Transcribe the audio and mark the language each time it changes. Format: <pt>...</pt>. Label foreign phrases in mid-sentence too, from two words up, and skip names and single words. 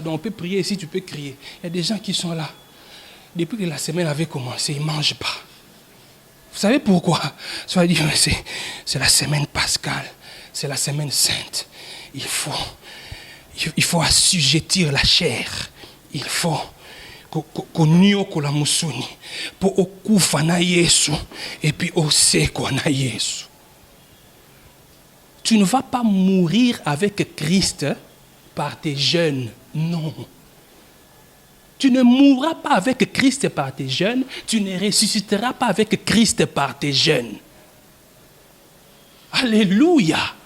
<fr>Donc, on peut prier ici, tu peux crier. Il y a des gens qui sont là. Depuis que la semaine avait commencé, ils ne mangent pas. Vous savez pourquoi? Ça veut dire c'est la semaine pascale, c'est la semaine sainte. Il faut assujettir la chair. Il faut qu'on la musuni pour</fr> <ln>okufa na Yesu</ln> <fr>et puis</fr> <ln>osekwa na Yesu.</ln> <fr>Tu ne vas pas mourir avec Christ par tes jeûnes. Non. Tu ne mourras pas avec Christ par tes jeûnes. Tu ne ressusciteras pas avec Christ par tes jeûnes. Alléluia.</fr>